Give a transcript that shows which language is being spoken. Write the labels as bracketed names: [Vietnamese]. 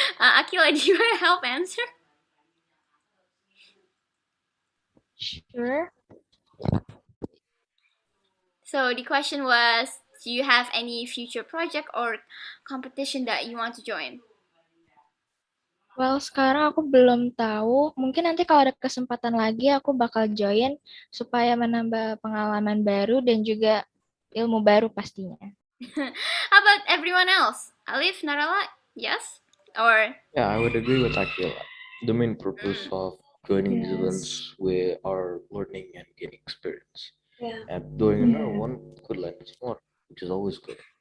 [English] Akila, do you want to help answer? Sure. So the question was, do you have any future project or competition that you want to join? [Indonesian] Well, sekarang aku belum tahu. Mungkin nanti kalau ada kesempatan lagi aku bakal join supaya menambah pengalaman baru dan juga ilmu baru pastinya. [English] How about everyone else? Alif, Narala, yes? Or Yeah, I would agree with Akila. The main purpose of joining these Yes. events, we are learning and gaining experience. Yeah. And doing another Yeah. one could learn us more, which is always good.